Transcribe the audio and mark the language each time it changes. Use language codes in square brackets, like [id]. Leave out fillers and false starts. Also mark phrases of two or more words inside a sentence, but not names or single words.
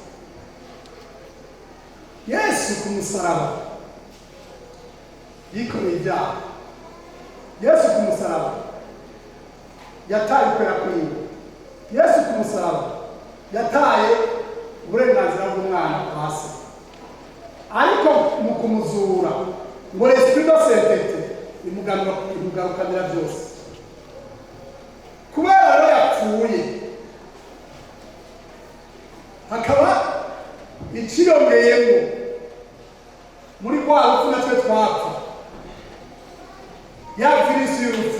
[rn] Yesu ku musaraba yikoreye ibyaha. Yesu ku musaraba yataye ukwera kwiwe. Yesu ku musaraba yataye uburenganzira bw'umwana hasi. ariko mu kumuzura ngo [fr] l'esprit de sainteté [rn] imugarukanira byose. kubera rero yapfuye hakaba ikiyongeyemo muri rwa rupfu natwe twapfa ya virisi y'urupfu.